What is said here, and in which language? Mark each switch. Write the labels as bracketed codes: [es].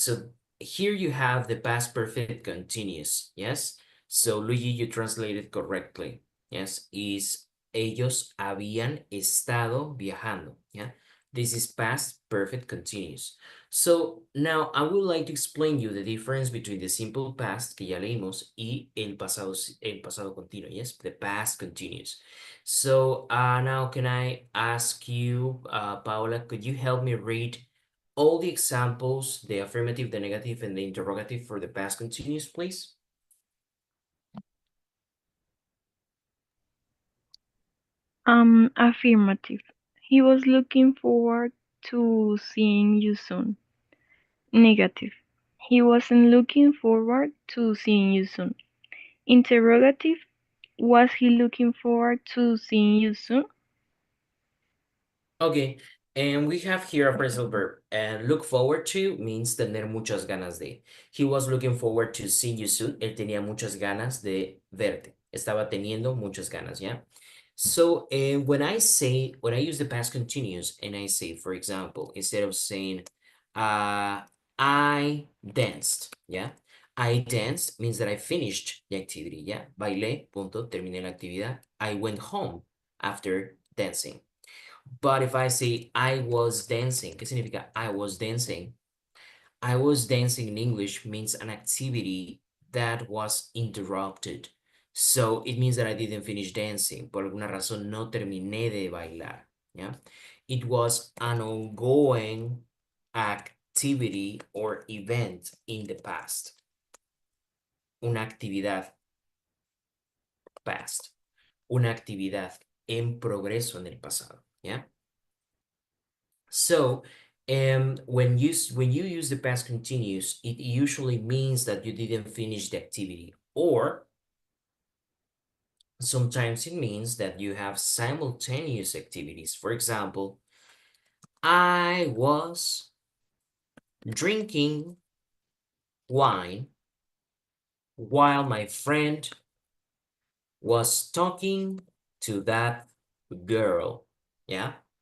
[en] So here you have the past perfect continuous, yes? So, Luigi, you translated correctly, yes? [es] Is ellos habían estado viajando, yeah? [en] This is past perfect continuous. So, now I would like to explain you the difference between the simple past, [es] que ya leímos, y el pasado continuo, [en] yes? The past continuous. So, now can I ask you, Paula, could you help me read all the examples, the affirmative, the negative, and the interrogative for the past continuous, please? Affirmative. He was looking forward to seeing you soon. Negative. He wasn't looking forward to seeing you soon. Interrogative. Was he looking forward to seeing you soon? Okay, and we have here a phrasal verb. And look forward to means [es] tener muchas ganas de. [en] He was looking forward to seeing you soon. [es] Él tenía muchas ganas de verte. Estaba teniendo muchas ganas, ¿ya? [en] So, when I use the past continuous and I say, for example, instead of saying, I danced, yeah? I danced means that I finished the activity, yeah? [es] Bailé, punto, terminé la actividad. [en] I went home after dancing. But if I say I was dancing, [es] ¿qué significa [en] I was dancing? I was dancing in English means an activity that was interrupted. So it means that I didn't finish dancing. [es] Por alguna razón no terminé de bailar. [en] Yeah. It was an ongoing activity or event in the past. [es] Una actividad [en] past. [es] Una actividad en progreso en el pasado. [en] Yeah. So, when you use the past continuous, it usually means that you didn't finish the activity, or sometimes it means that you have simultaneous activities. For example, I was drinking wine while my friend was talking to that girl. Yeah.